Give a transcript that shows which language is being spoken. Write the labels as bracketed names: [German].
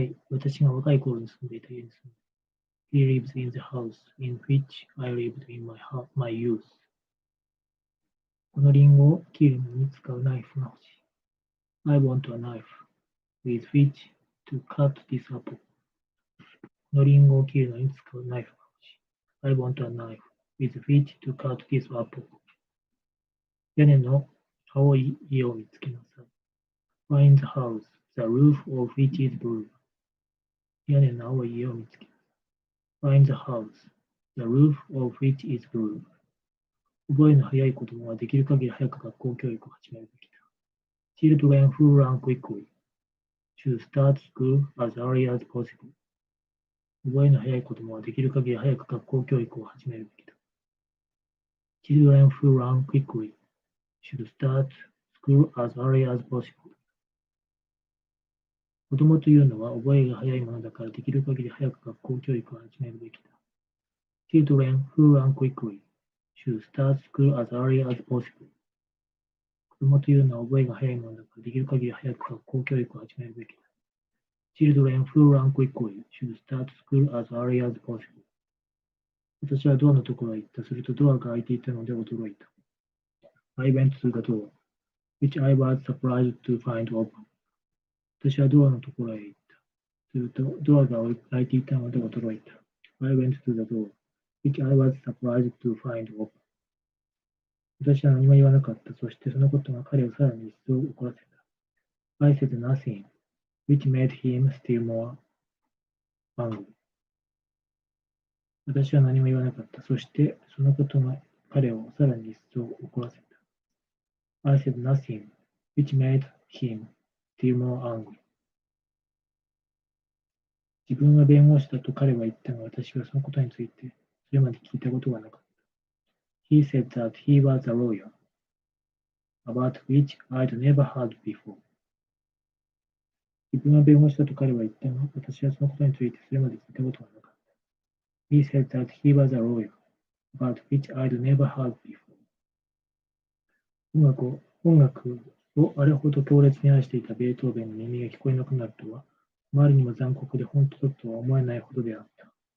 [Japanese] 私が若い頃に住んでいた家に住んでいる。 [English] He lives in the house in which I lived in my youth. [Japanese] このリンゴを切るのに使うナイフが欲しい。 [English] I want a knife with which to cut this apple. [Japanese] このリンゴを切るのに使うナイフが欲しい。 [English] I want a knife with which to cut this apple. [Japanese] 屋根の青い家を見つけなさい。 [English] Find the house, the roof of which is blue. [Japanese] 屋根の青い家を見つけなさい。 [English] Find the house, the roof of which is blue. [Japanese] 覚えの早い子供はできる限り早く学校教育を始めるべきだ。 [English] Children who run quickly should start school as early as possible. [Japanese] 覚えの早い子供はできる限り早く学校教育を始めるべきだ。 [English] Children who run quickly should start school as early as possible. [Japanese] 子供というのは覚えが早いものだからできる限り早く学校教育を始めるべきだ。 [English] Children who run quickly should start school as early as possible. [Japanese] 子供というのは覚えが早いものだからできる限り早く学校教育を始めるべきだ。 [English] Children who run quickly should start school as early as possible. [Japanese] 私はドアのところへ行った。するとドアが開いていたので驚いた。 [English] I went to the door, which I was surprised to find open. [Japanese] 私はドアのところへ行った。するとドアが開いていたので驚いた。 [English] I went to the door, which I was surprised to find open. [Japanese] 私は何も言わなかった。そしてそのことが彼をさらに一層怒らせた。 [English] I said nothing, which made him still more angry. [Japanese] 私は何も言わなかった。そしてそのことが彼をさらに一層怒らせた。 [English] I said nothing, which made him still more angry. [Japanese] 自分は弁護士だと彼は言ったが、私はそのことについてそれまで聞いたことがなかった。 [English] He said that he was a lawyer, about which I'd never heard before. [Japanese] 自分は弁護士だと彼は言ったが、私はそのことについてそれまで聞いたことがなかった。 [English] He said that he was a lawyer, about which I'd never heard before. [Japanese] 音楽をあれほど強烈に愛していたベートーベンの耳が聞こえなくなるとは、あまりにも残酷で本当だとは思えないほどであった。